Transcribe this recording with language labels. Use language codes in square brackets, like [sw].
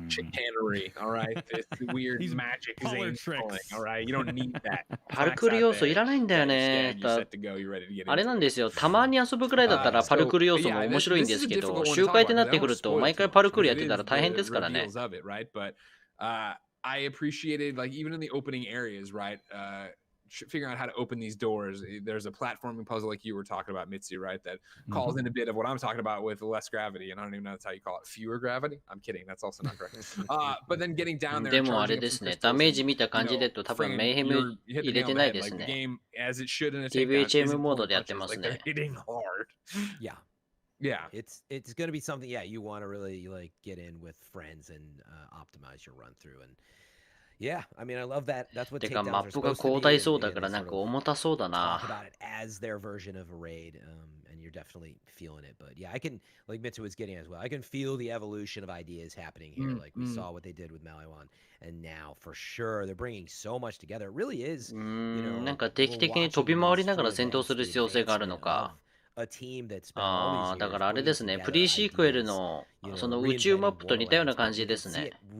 [ja] パルクール要素いらないんだよね。あれなんですよ、たまに遊ぶくらいだったらパルクール要素も面白いんですけど、周回ってなってくると、毎回パルクールやってたら大変ですからね。 [en] I appreciated, like, even in the opening areas, right? Figuring out how to open these doors. There's a platforming puzzle like you were talking about, Mitsu, right? That calls in a bit of what I'm talking about with less gravity, and I don't even know that's how you call it. Fewer gravity? I'm kidding. That's also not correct. But then getting down there. [ja] でもあれですね、ダメージ見た感じでと多分メイヘム入れてないですね。 TVHM モードでやってますね。 [en] Yeah. Yeah. It's going to be something, yeah, you want to really like get in with friends and optimize your run through and.Yeah, I mean, I love that. That's what [ja] てかマップが広大そうだからなんか重たそうだな。 [en] Talk about it as their version of a raid, and you're definitely feeling it. But yeah, I can, like Mitsu was getting as well. I can feel the evolution of ideas happening here. Like we saw what they did with Maliwan, and now for sure they're bringing so much together. It really is. [ja] なんか定期的に飛び回りながら戦闘する必要性があるのか。ああ、だからあれですね、プリシークエルのその宇宙マップと似たような感じですね。